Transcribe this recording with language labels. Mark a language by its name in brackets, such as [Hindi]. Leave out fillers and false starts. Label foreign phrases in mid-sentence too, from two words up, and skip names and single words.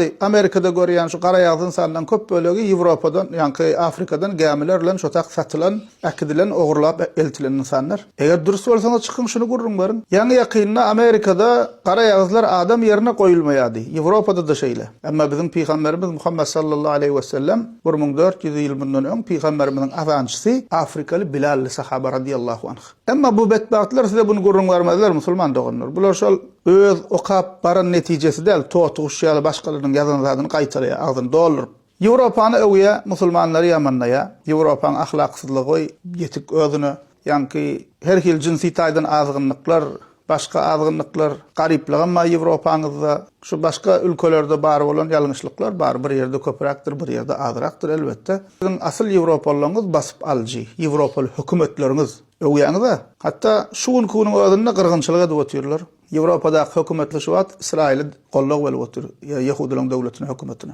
[Turkmen] Amerikada görýän şu gara ýagdyň sandan köp bölegi Ýewropadan, ýa-ni Afrikadan gämiler bilen şotak satylan, äkidilen, ogurlap eltilen insanlar. Eger dürüst bolsaňyz çykyn şunu gurrum garyň. Ýaňy ýakynna Amerikada gara ýagdylar adam ýerine goýulmaýady. Ýewropada da şeýle. Emma bizim Peygamberimiz Muhammed [Arabic] صلى الله عليه وسلم [Turkmen] 1400 ýyl mundan öň Peygamberimiziň awançysy Afrikalı Bilalli sahaba [Arabic] رضي الله عنه. [Turkmen] Emma bu betbaatlar size bunu gurrun vermezler musulman doganlar. Bular şol öz okap baran neticesi del, toğutuğuş ýaly başkalarının yazan zadyny gaýtarýar, agdyny doldurup. Ýewropany öwýe musulmanlary ýamanlaýa. Ýewropaň ahlaksyzlygy ýetik özüne, ýa-ni her hil jinsi taýdan azgynlyklar, başka azgınlıklar gariplik, ama Ýewropaňyzda şu başka ülkelerde bar bolan ýalňyşlyklar bar, bir ýerde köpüräkdir, bir ýerde azrakdyr elbetde. Siziň asyl Ýewropalaryňyz basyp aljy, Ýewropaly hökümetleriniz öwýäňde hatda şu günkunyň özünde gyrgynçylyk edip oturýarlar. Ýewropada hökümetli şuwat Israil gollak bolup otur, Ýehudileň döwletine, hökümetine.